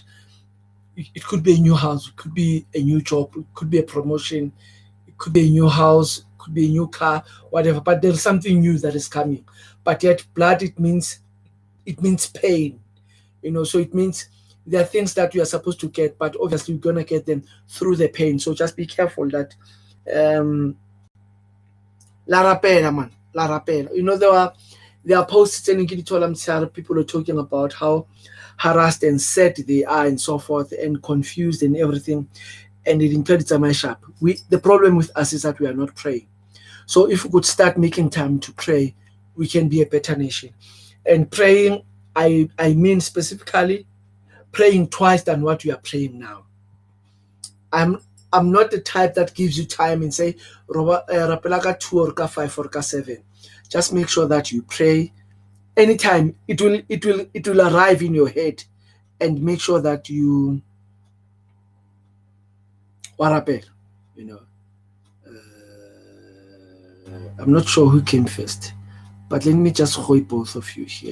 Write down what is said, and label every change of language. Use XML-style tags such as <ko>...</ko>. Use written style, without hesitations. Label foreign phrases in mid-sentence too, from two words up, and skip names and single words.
<en>It could be a new house, it could be a new job, it could be a promotion, it could be a new house, it could be a new car, whatever. But there's something new that is coming. But yet blood, it means pain. So it means there are things that you are supposed to get, but obviously you're gonna get them through the pain. So just be careful that</en> <nso>La rapela,</nso> <en>man.</en> <nso>La rapela.</nso> <en>There are posts and people are talking about how harassed and sad they are and so forth and confused and everything. And it includes my shop. The problem with us is that we are not praying. So if we could start making time to pray, we can be a better nation. And praying, I mean specifically praying twice than what you are praying now. I'm not the type that gives you time and say</en> <nso>rapela ka 2</nso> <en>or ka 5 or ka 7. Just make sure that you pray anytime. It will arrive in your head, and make sure that you warapela, you know. I'm not sure who came first, but let me just hold both of you here.</en>